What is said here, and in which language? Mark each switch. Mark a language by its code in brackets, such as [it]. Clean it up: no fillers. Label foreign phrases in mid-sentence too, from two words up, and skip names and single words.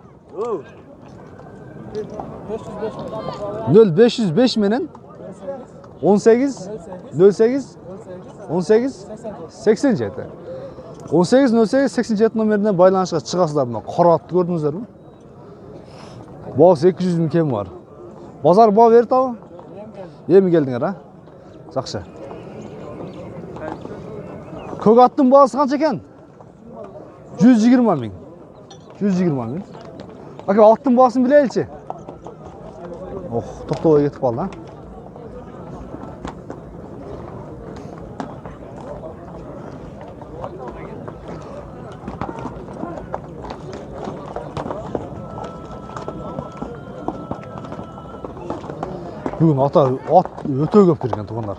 [ky] 0505 menen 18 08 18 87. 18 08 87 номерine байланышка чыгасыздар мына. Кара атты көрдүңүздөр мü? Баасы 200 000 кем бар. Базар баа берди абы? Эми келдиңер, ha? Жакшы. [kk] Көк аттың бағасы қанша екен? 120 000. 120 000. Аке, аттың бағасын білейінші. Ох, тоқтауға кетіп қалды, ha? Бүгін ат өте көп берген туғандар.